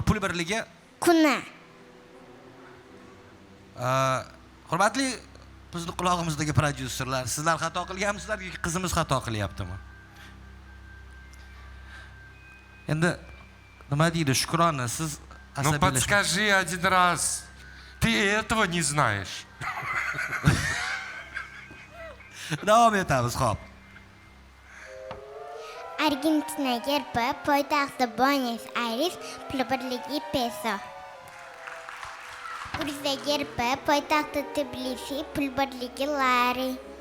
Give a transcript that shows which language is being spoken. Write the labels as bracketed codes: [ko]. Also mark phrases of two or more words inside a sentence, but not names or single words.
[uz] Pul birligi Kuna. Hurmatli bizni qulog'imizdagi prodyuserlar, sizlar xato qilganmisizlar yoki qizimiz xato qilyaptimi? Endi nima deydi Shukrona, siz [ru] Ну подскажи один раз. Ты этого не знаешь. [uz] Davom etamiz, xo'p. Argentina gerbi poytaxti Buenos Aires, pul birligi peso. Gruziya gerbi poytaxti Tbilisi, pul birligi lari.